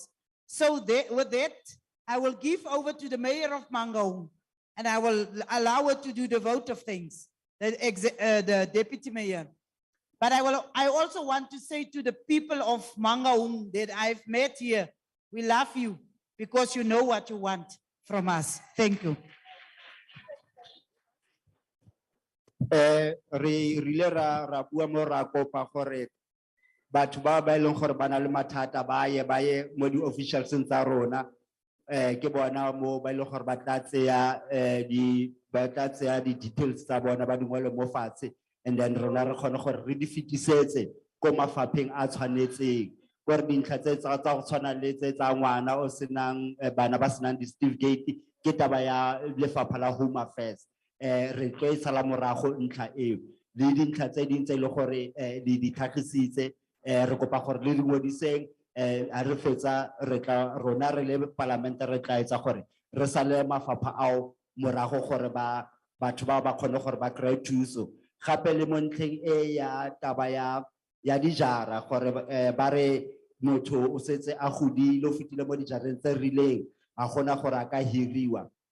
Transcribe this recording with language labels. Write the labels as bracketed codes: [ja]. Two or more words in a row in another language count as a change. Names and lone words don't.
[en] So with that, I will give over to the mayor of Mangaung and I will allow her to do the vote of things, the deputy mayor. But I also want to say to the people of Mangaung that I've met here, we love you because you know what you want from us. Thank you. [tn] Re rile ra bua mo ra kopa gore batho ba ba ileng gore bana le mathata ba ye mo di officials tsa rona ke bona mo ba ileng gore ba tla tseya di details tsa bona ba dingwele mo fatshe [en] and then [tn] rona re kgone gore re di fitisetse ko mafapheng a tshwanetseng gore dintlha tse tsa go tshwana le tse tsa ngwana o senang bana ba senang di-certificate ke taba ya lefapha la Home Affairs. Re tlo sala morago ntlha eo le dintlha tse ding tse ile gore di tlhagisitse re kopa gore le ngwadiseng a re fetsa re tla rona re le parliament re tla etsa gore re sale mafapha ao morago gore batho ba kgone gore ba kry thuso gape le mo ntlheng ya taba ya dijara gore ba re motho o setse a godile o fetile mo dijareng tse rileng a gona gore a ka hiriwa